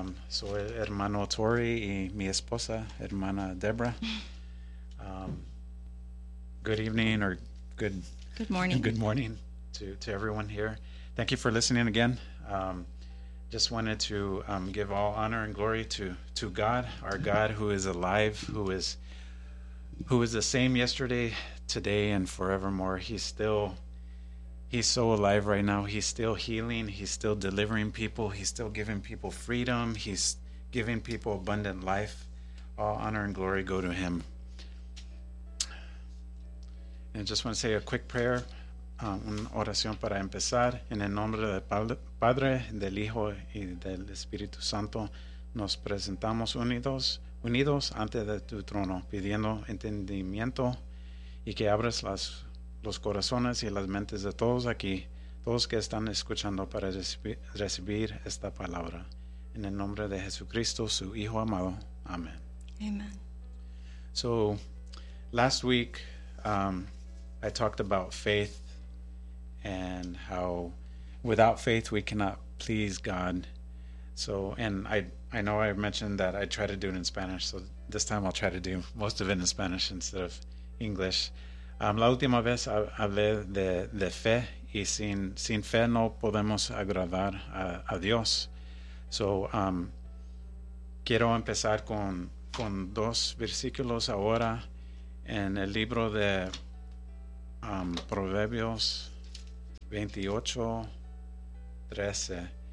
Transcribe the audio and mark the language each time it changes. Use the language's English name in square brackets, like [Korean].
[Spanish] Soy el hermano Tori y mi esposa, hermana Deborah. [English] Good evening or good morning. Good morning to everyone here. Thank you for listening again. Just wanted to give all honor and glory to God, our God who is alive, who is the same yesterday, today, and forevermore. He's so alive right now. He's still healing. He's still delivering people. He's still giving people freedom. He's giving people abundant life. All honor and glory go to him. And just want to say a quick prayer. [Spanish] Una oración para empezar. En el nombre del Padre, del Hijo y del Espíritu Santo, nos presentamos unidos ante de tu trono, pidiendo entendimiento y que abras los corazones y las mentes de todos aquí, todos que están escuchando para recibir esta palabra. En el nombre de Jesucristo, su Hijo amado. Amén. [English] Amen. So, last week, I talked about faith and how without faith we cannot please God. So, and I know I mentioned that I try to do it in Spanish, so this time I'll try to do most of it in Spanish instead of English. [Spanish] La última vez hablé de fe, y sin fe no podemos agradar a Dios. So, quiero empezar con dos versículos ahora en el libro de Proverbios 28:13.